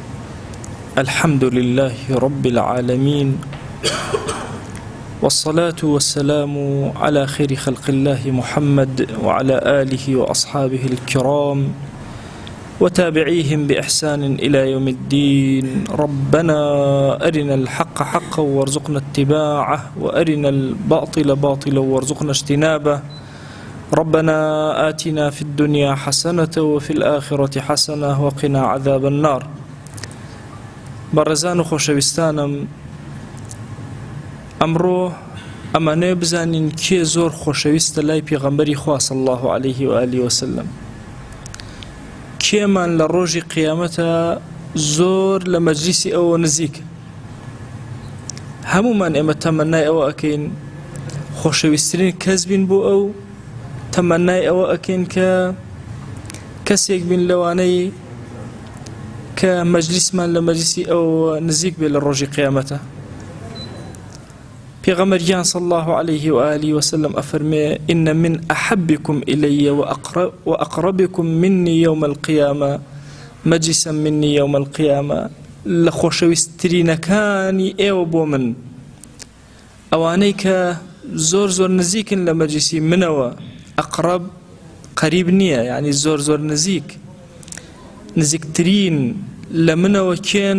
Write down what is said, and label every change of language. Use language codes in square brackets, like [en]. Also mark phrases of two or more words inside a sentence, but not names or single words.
[ar] الحمد لله رب العالمين، والصلاة والسلام على خير خلق الله محمد وعلى آله وأصحابه الكرام وتابعيهم بإحسان إلى يوم الدين. ربنا أرنا الحق حقا وارزقنا اتباعه، وأرنا الباطل باطلا وارزقنا اجتنابه. ربنا آتنا في الدنيا حسنة وفي الآخرة حسنة وقنا عذاب النار. [ckb] بەڕێزان و خۆشەویستانم، ئەمڕۆ ئەمانەیە بزانین کێ زۆر خۆشەویستە لای پێغەمبەری خوا [ar] صلی الله عليه و آله وسلم، [ckb] کێمان لە ڕۆژی قیامەتە زۆر لە مەجلیسی ئەوە نزیکە. هەمومان ئێمە تەمەنای ئەوە ئەکەین خۆشەویستترین کەس بین بۆ ئەو، تەمەنای ئەوە ئەکەین کە کەسێک بین لەوانەی کە مەجلیسمان لە مەجلیسی ئەو نزیک بێ لە ڕۆژی قیامەتە. پێغەمبەریان [ar] صلی الله عليه وآله وسلم [ckb] ئەفەرمێ: [ar] إن من أحبكم إلي وأقربكم مني يوم القيامة مجلسا مني يوم القيامة. [ckb] لە خۆشەویستترینەکانی ئێوە بۆ من ئەوانەی کە زۆر زۆر نزیکن لە مەجلیسی منەوە. ئەقرب قەریب نییە، یعنی زۆر زۆر نزیکترین لە منەوە کێن؟